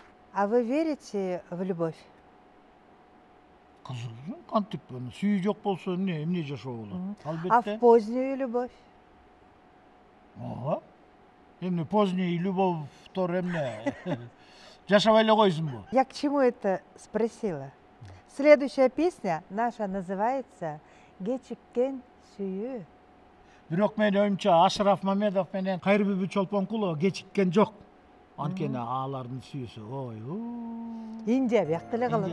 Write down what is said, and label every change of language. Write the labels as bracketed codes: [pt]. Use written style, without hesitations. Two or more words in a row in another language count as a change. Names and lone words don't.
[ru] А вы верите в любовь? [ky] Кызык, кантип сүйүү жок болсо эмне жашоо болот? [ru] А в [ky] Албетте. [ru] позднюю любовь? [ky] Ооба. Эмне [ru] поздний любовьтор [ky] эмне? Жашабай эле койсунбу? [ru] Я к чему это спросила? Следующая песня наша называется «Гечиккен сүйүү». [ky] Бирок менин оюмча Ашраф Мамедов менен Кайрбүбү Чолпонкулова кечиккен жок. Анткени алардын сүйүүсү ой. Индия биякта эле калат.